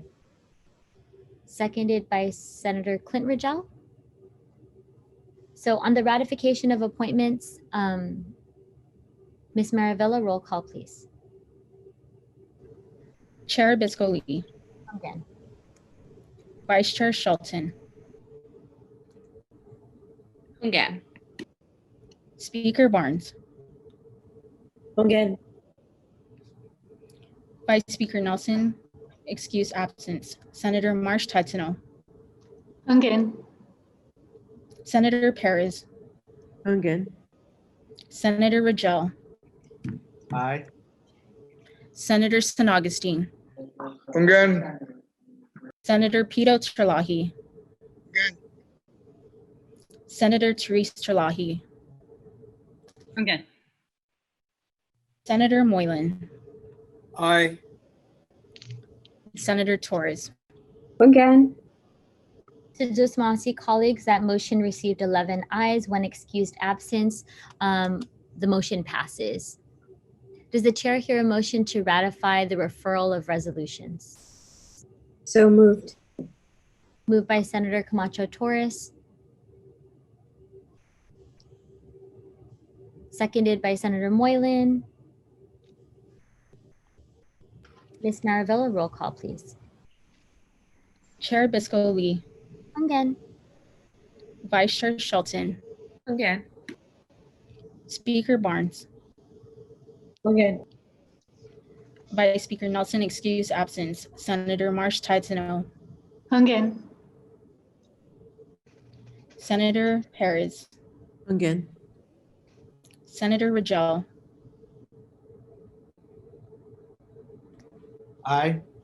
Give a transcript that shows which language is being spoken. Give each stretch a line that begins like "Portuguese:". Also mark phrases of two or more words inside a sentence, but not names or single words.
English: Seconded by Senator Clint Rigel. So on the ratification of appointments, Ms. Maravilla, roll call, please. Chair Bisco Lee, Again. Vice Chair Shelton, Ungan. Speaker Barnes, Ungan. Vice Speaker Nelson, excuse absence. Senator Marsh Tatino, Ungan. Senator Perez, Ungan. Senator Rajel, Aye. Senator San Augustine, Ungan. Senator Pito Terlahi, Senator Therese Terlahi, Ungan. Senator Moylan, Aye. Senator Torres. Ungan. To Jusmasi colleagues, that motion received 11 ayes, 1 excused absence. The motion passes. Does the chair hear a motion to ratify the referral of resolutions? So moved. Moved by Senator Camacho Torres. Seconded by Senator Moylan. Ms. Maravilla, roll call, please. Chair Biscoe Lee, Ungan. Vice Chair Shelton, Ungan. Speaker Barnes, Ungan. Vice Speaker Nelson, excuse absence. Senator Marsh Tatino, Ungan. Senator Perez, Ungan. Senator Rajel, Aye.